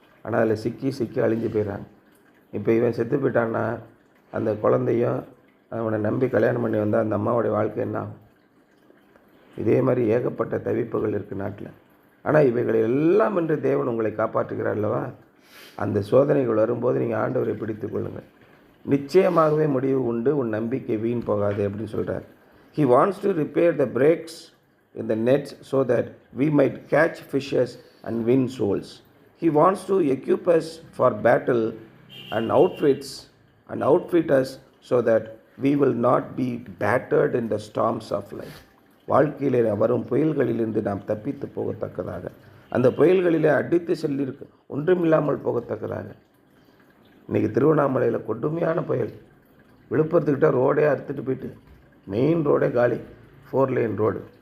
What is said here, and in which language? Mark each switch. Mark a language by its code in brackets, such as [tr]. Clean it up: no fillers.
[ta] ஆனால் அதில் சிக்கி அழிஞ்சு போயிடறாங்க. இப்போ இவன் செத்து போயிட்டான்னா அந்த குழந்தையும் அவனை நம்பி கல்யாணம் பண்ணி வந்தால் அந்த அம்மாவுடைய வாழ்க்கை என்ன ஆகும்? இதே மாதிரி ஏகப்பட்ட தவிப்புகள் இருக்குது நாட்டில். ஆனால் இவைகளை எல்லாம் என்று தேவன் உங்களை காப்பாற்றுகிறார் அல்லவா? அந்த சோதனைகள் வரும்போது நீங்கள் ஆண்டவரை பிடித்து கொள்ளுங்கள். நிச்சயமாகவே முடிவு உண்டு. உன் நம்பிக்கை வீண் போகாது அப்படின்னு சொல்கிறார். [en] He wants to repair the breaks in the nets so that we might catch fishes and win souls. He wants to equip us for battle and outfit us so that we will not be battered in the storms of life. [ta] வாழ்க்கையிலே வரும் புயல்களிலிருந்து நாம் தப்பித்து போகத்தக்கதாக, அந்த புயல்களிலே அடித்து செல்லிருக்கு ஒன்றுமில்லாமல் போகத்தக்கதாக. இன்றைக்கி திருவண்ணாமலையில் கொடுமையான புயல். விழுப்புரத்துக்கிட்ட ரோடே அறுத்துட்டு போயிட்டு, மெயின் ரோடே காலி, 4 லேன் ரோடு.